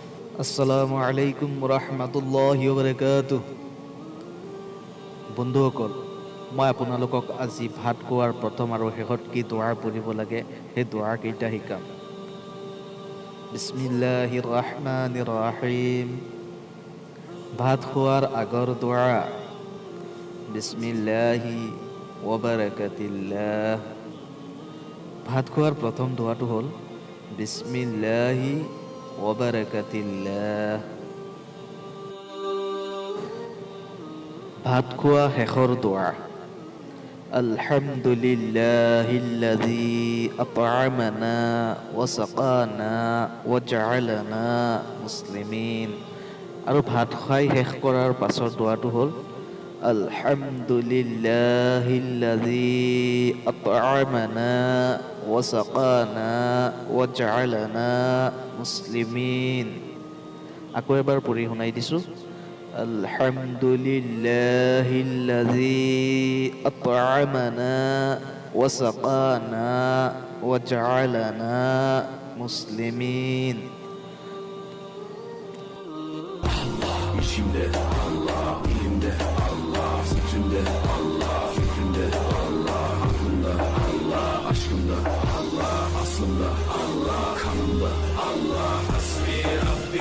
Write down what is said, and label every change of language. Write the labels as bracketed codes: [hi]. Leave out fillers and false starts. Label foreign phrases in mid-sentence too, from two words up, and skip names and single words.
[ar] السلام عليكم ورحمة الله وبركاته. [as] বন্ধুসকল, মই আপোনালোকক আজি ভাত খোৱাৰ প্ৰথম আৰু শেষত কি দুৱা পঢ়িব লাগে সেই দুৱাকেইটা শিকাম। [ar] بسم الله الرحمن الرحيم. [as] ভাত খোৱাৰ আগৰ দুৱা। [ar] بسم الله وبركة الله. [as] ভাত খোৱাৰ প্ৰথম দুৱাটো হ'ল [ar] بسم الله وبركة الله. [as] ভাত খোৱা শেষৰ দুৱা। [ar] الحمد لله الذي أطعمنا وسقانا وجعلنا مسلمين. [as] আৰু ভাত খাই শেষ কৰাৰ পাছৰ দুৱাটো হ'ল [ar] الحمد لله الذي أطعمنا وسقانا وجعلنا مسلمين. [as] আকৌ এবাৰ পঢ়ি শুনাই দিছোঁ। [ar] الحمد لله الذي أطعمنا وسقانا وجعلنا مسلمين. [tr] İçimde Allah, dilimde Allah, fikrimde Allah, fikrimde Allah, aklımda Allah, aşkımda Allah, aslımda Allah, kanımda Allah, hasbi